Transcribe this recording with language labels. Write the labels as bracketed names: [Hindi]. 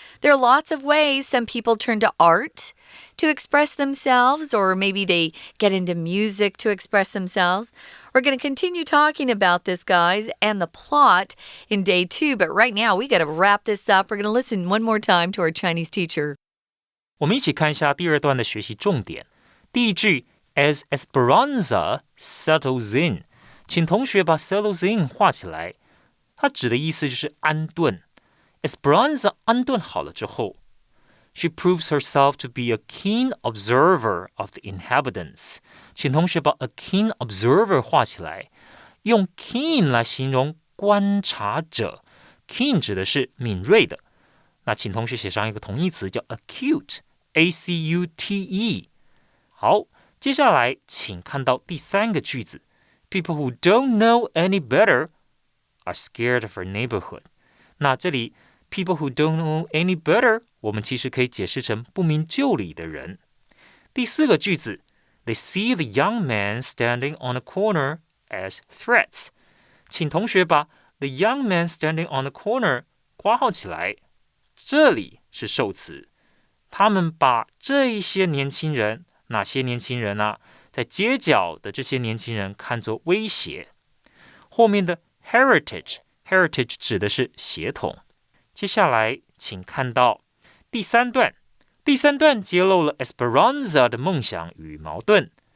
[English] There are lots of ways. Some people turn to art to express themselves, or maybe they get into music to express themselves. We're going to continue talking about this, guys, and the plot in day 2. But right now, we got to wrap this up. We're going to listen one more time to our Chinese teacher. [Chinese] 我们一起看一下第二段的学习重点。第一句 [English] As Esperanza settles in， [Chinese] 请同学把 settles in 画起来。它指的意思就是安顿。Esperanza 安顿好了之后 [English] She proves herself to be a keen observer of the inhabitants. [Chinese] 请同学把 a keen observer 画起来。用 keen 来形容观察者。 Keen 指的是敏锐的。那请同学写上一个同义词叫 acute, A-C-U-T-E。好，接下来请看到第三个句子。 [English] People who don't know any better are scared of our neighborhood. [Chinese] 那这里 [English] people who don't know any better [Chinese] 我们其实可以解释成不明就里的人。第四个句子 [English] They see the young man standing on a corner as threats. [Chinese] 请同学把 [English] The young man standing on the corner [Chinese] 括号起来，这里是受词。他们把这一些年轻人，哪些年轻人啊？在街角的这些年轻人看作威胁。后面的 heritage 指的是血统。接下来请看到第三段揭露了 Esperanza 的梦想与矛盾。